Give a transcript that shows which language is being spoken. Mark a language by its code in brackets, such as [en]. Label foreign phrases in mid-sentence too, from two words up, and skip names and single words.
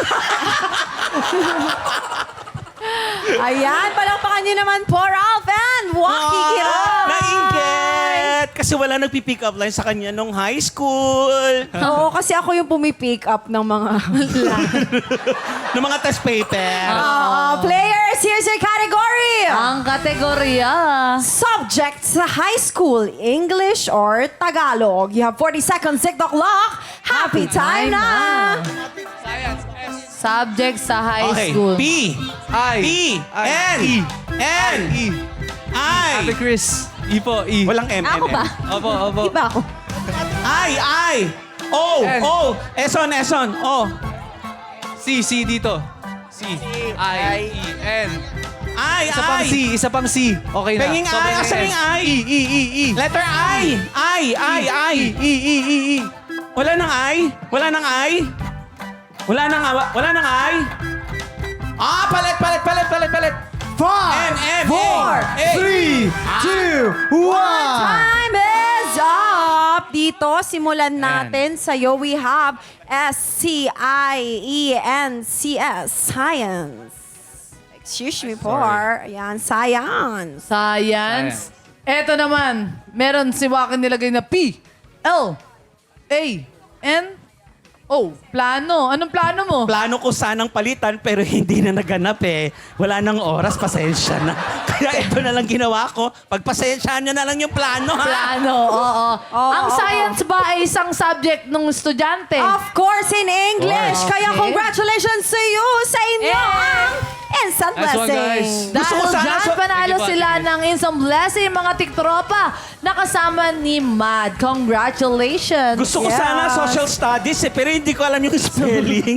[tl] Ayan, palakpakan niyo naman for Alvan. Waki Kiran. Nainggit! Kasi wala nagpi-pick up line sa kanya nung high school. Oo, kasi ako yung pumipick up ng mga... ng mga test paper. [en] Players, here's your category. [tl] Ang kategorya. Subject sa high school, [en] English or Tagalog. You have 40 seconds, TikTok lock. [tl] Happy time na. Subject sa high Okay, school. P. I. P. I. N. E. N. E. I. Ate Chris. E po, E. Walang M. Ako M, ba? Opo, opo. Iba ako. I. O. N. O. Eson. O. C dito. C. I. E. N. I. Isa pang C, isa pang C. Okay na. Penging I. Sobrang Asan S. yung I? E. Letter I. I. E. Wala nang I? Wala nang I? Wala nang I? Palit. 5, N, 4, 3, 2, 1. [en] Time is up. [tl] Dito, simulan natin sa'yo. [en] We have SCIENCS, Science. Excuse me for, [tl] ayan, Science. Science. Eto naman, meron si Waki nilagay na P, L, A, N, O. Plano. Anong plano mo? Plano ko sanang palitan pero hindi na naganap eh. Wala nang oras, pasensya na. Kaya ito na lang ginawa ko. Pagpasensyaan nyo na lang yung plano, ha? Plano, oo. Ang science ba ay isang subject ng estudyante? [en] Of course, in English. [tl] Okay. Kaya [en] congratulations to you [tl] sa inyo ang instant [en] Nice one, [tl] blessing. [en] guys. [tl] Gusto ko Dahil sana dyan, panalo Sige pa, sila sige. ng [en] instant blessing, [tl] mga tiktropa, nakasama ni Mad. [en] Congratulations. [tl] Gusto ko sana [en] social studies [tl] eh, pero hindi ko alam yung spelling.